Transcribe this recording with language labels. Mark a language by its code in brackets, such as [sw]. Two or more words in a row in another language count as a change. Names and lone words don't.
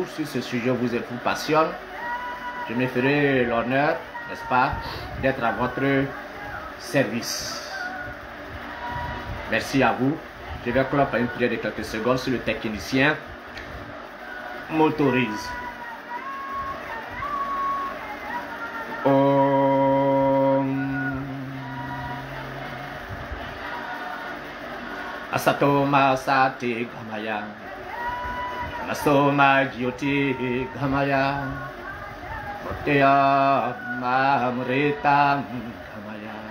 [fr] Si ce sujet vous passionne, je me ferai l'honneur, n'est-ce pas, d'être à votre service. Merci à vous. Je vais clore par une prière de quelques secondes si le technicien m'autorise. [sa] Asatoma sati gamaya, Asoma gyoti gamaya, Oteya mamrita gamaya.